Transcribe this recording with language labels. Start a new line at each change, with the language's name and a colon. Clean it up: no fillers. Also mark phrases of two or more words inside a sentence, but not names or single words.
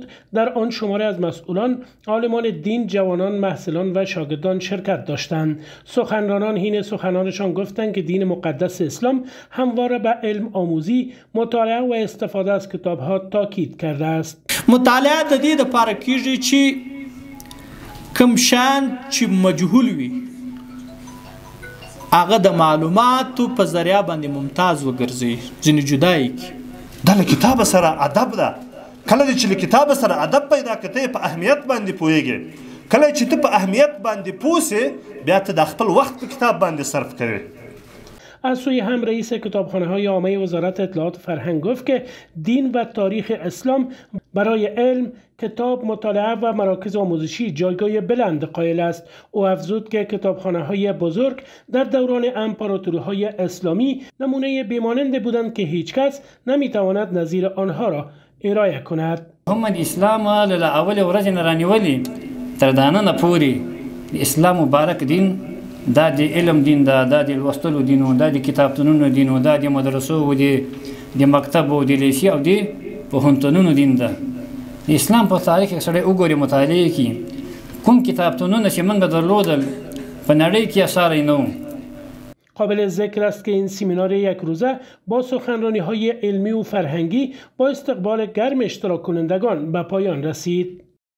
Persian: در آن شماری از مسئولان، عالمان دین، جوانان، محصلان و شاگردان شرکت داشتند. سخنرانان حین سخنانشان گفتند که دین مقدس اسلام همواره به علم آموزی، مطالعه و استفاده از کتاب‌ها تاکید کرده است.
Pashto: مطالعه د دې لپاره کیږي چې کوم شیان چې مجهول وي هغه د معلوماتو په ذریعه باندې ممتاز وګرځي، ځینې جدا یې کړي. دا له کتابه سره ادب ده. کله چې له کتابه سره ادب پیدا کړې په اهمیت باندې پوهیږي. کله چې ته په اهمیت باندې پوه سې بیا ته د خپل وخت په کتاب باندې صرف کوې.
Persian: از سوی هم رئیس کتابخانه‌های عامه وزارت اطلاعات و فرهنگ گفت که دین و تاریخ اسلام برای علم، کتاب، مطالعه و مراکز آموزشی جایگاه بلند قائل است. او افزود که کتابخانه‌های بزرگ در دوران امپراتوری‌های اسلامی نمونه بیمانند بودند که هیچ کس نمی‌تواند نظیر آنها را ارائه کند.
Pashto: محمد اسلام له اول ورځ نه رانیولې تر دانه پورې اسلام مبارک دین دا د علم دین دا د لوستلو دین او دا د کتابتونونو دین او دا د مدرسو او د مکتب او د لیسې او د پوهنتونونو دین ده. د اسلام په تاریخ کې سره وګوري مطالعه کی کوم کتابتونونه چې موږ درلودل په نړۍ کې اثر نه.
Persian: قابل ذکر است که این سمینار یک روزه با سخنرانی‌های علمی و فرهنگی با استقبال گرم اشتراک کنندگان به پایان رسید.